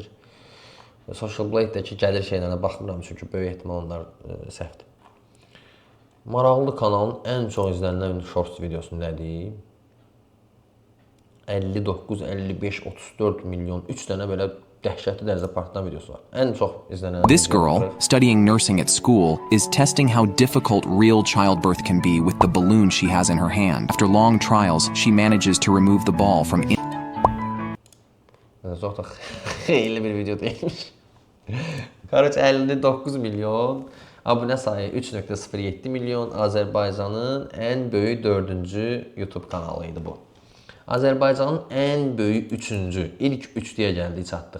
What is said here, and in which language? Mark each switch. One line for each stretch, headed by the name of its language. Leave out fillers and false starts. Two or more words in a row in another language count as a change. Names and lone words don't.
Azerbaijani: Social Blade-dəki gəlir şeylərinə baxmıram, çünki böyük ehtimal onlar səhvdir. Maraqlı kanalın ən çox izlənilən shorts videosu nədir? 59, 55, 34 milyon, 3 dənə belə dəhşətli dərəcədə partlayan videosu var. Ən çox izlənilən.
English: This girl, studying nursing at school, is testing how difficult real childbirth can be with the balloon she has in her hand. After long trials, she manages to remove the ball from
Azerbaijani: Çox da xeyli bir video deyilmiş. Qarıç 59 milyon, abunə sayı 3.07 milyon, Azərbaycanın ən böyük 4-cü YouTube kanalı idi bu. Azərbaycanın ən böyük 3-cü, ilk 3-lüyə gəldik, çatdıq.